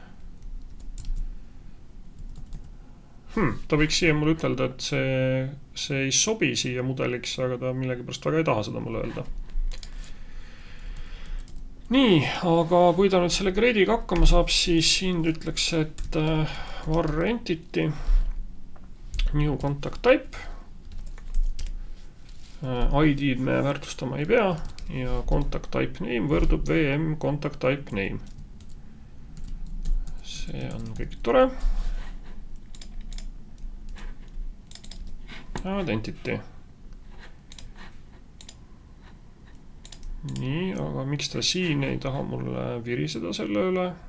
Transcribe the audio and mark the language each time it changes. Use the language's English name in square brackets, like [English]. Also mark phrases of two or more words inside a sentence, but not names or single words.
[Estonian] Ta võiks siia mulle ütelda, et see ei sobi siia mudeliks, aga ta millegipärast väga ei taha seda mulle öelda. Nii, aga kui ta nüüd selle grade'iga hakkama saab, siis siin ütleks, et [English] var entity, new contact type, [Estonian] ID-d me väärtustama ei pea ja [English] contact type name [Estonian] võrdub [English] VM contact type name. [Estonian] See on kõik tore. Identity. Nii, aga miks ta siin ei taha mulle viriseda selle üle?